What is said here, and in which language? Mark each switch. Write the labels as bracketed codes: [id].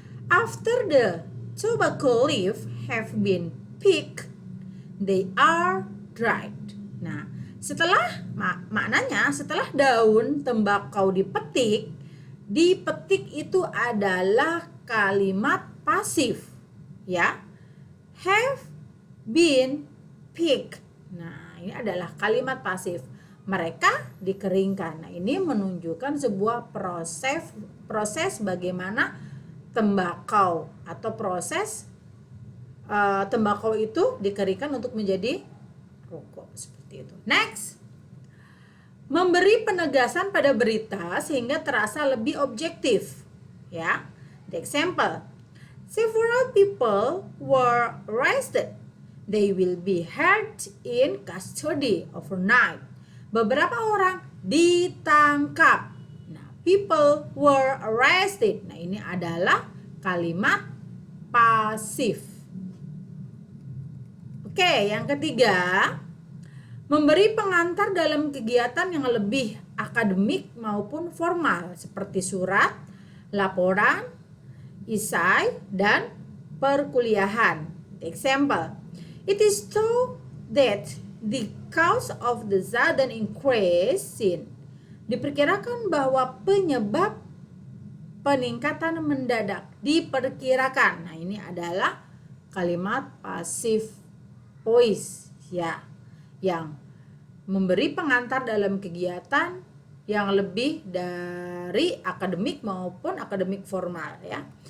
[en] After the tobacco leaf have been picked, they are dried. [id] Nah, setelah maknanya setelah daun tembakau dipetik itu adalah kalimat pasif, ya. [en] Have been picked. [id] Nah, ini adalah kalimat pasif. Mereka dikeringkan. Nah, ini menunjukkan sebuah proses bagaimana tembakau atau proses tembakau itu dikeringkan untuk menjadi rokok, seperti itu. Next. Memberi penegasan pada berita sehingga terasa lebih objektif, ya. The example, [en] Several people were arrested. They will be held in custody overnight. [id] Beberapa orang ditangkap. Nah, [en] people were arrested. [id] Nah, ini adalah kalimat pasif. Oke, yang ketiga, memberi pengantar dalam kegiatan yang lebih akademik maupun formal seperti surat, laporan, isai, dan perkuliahan. [en] Example, it is true that the cause of the sudden increase in. [id] Diperkirakan bahwa penyebab peningkatan mendadak diperkirakan. Nah, ini adalah kalimat pasif voice ya, yang memberi pengantar dalam kegiatan yang lebih dari akademik maupun akademik formal ya.